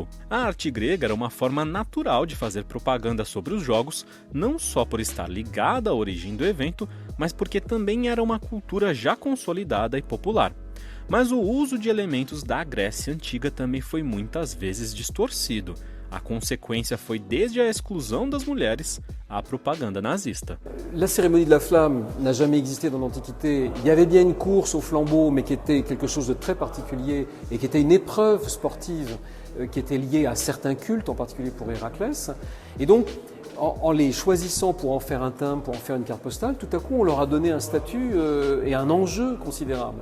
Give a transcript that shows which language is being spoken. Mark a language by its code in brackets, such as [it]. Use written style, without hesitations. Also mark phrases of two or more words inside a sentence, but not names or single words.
[pt] A arte grega era uma forma natural de fazer propaganda sobre os jogos, não só por estar ligada à origem do evento, mas porque também era uma cultura já consolidada e popular. Mas o uso de elementos da Grécia Antiga também foi muitas vezes distorcido. A consequência foi desde a exclusão das mulheres à propaganda nazista. [fr] La cérémonie de la flamme n'a jamais existé dans l'Antiquité. Il y avait bien une course au flambeau, mais qui était quelque chose de très particulier et qui était une épreuve sportive qui était liée à certains cultes, en particulier pour Héraclès. Et donc, en les choisissant pour en faire un timbre, pour en faire une carte postale, tout à coup on leur a donné un statut et un enjeu considérable.